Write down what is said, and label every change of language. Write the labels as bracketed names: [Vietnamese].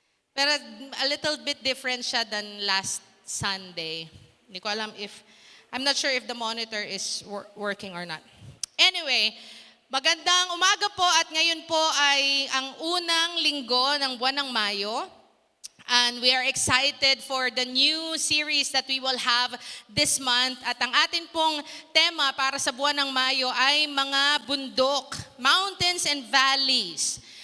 [English] Pero a little bit different siya than last Sunday. [Filipino] Hindi ko alam [English] I'm not sure if the monitor is working or not. [Filipino] Anyway, magandang umaga po at ngayon po ay ang unang linggo ng buwan ng Mayo. [English] And we are excited for the new series that we will have this month. [Filipino] At ang atin pong tema para sa buwan ng Mayo ay mga bundok, [English] mountains and valleys.